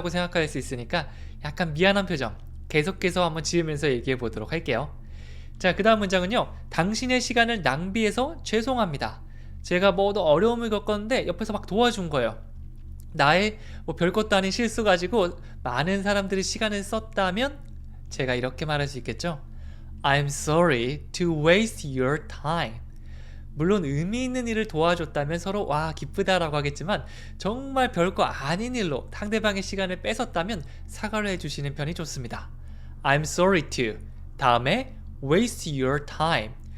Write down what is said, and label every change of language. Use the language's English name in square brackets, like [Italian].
[Korean] 라고 생각할 수 있으니까 약간 미안한 표정 계속해서 한번 지으면서 얘기해 보도록 할게요. 자, 그 다음 문장은요, 당신의 시간을 낭비해서 죄송합니다. 제가 더 어려움을 겪었는데 옆에서 막 도와준 거예요. 나의 별것도 아닌 실수 가지고 많은 사람들이 시간을 썼다면 제가 이렇게 말할 수 있겠죠. [English] I'm sorry to waste your time. [Korean] 물론 의미 있는 일을 도와줬다면 서로 와 기쁘다라고 하겠지만 정말 별거 아닌 일로 상대방의 시간을 뺏었다면 사과를 해주시는 편이 좋습니다. [English] I'm sorry to [Korean] 다음에 [English] waste your time.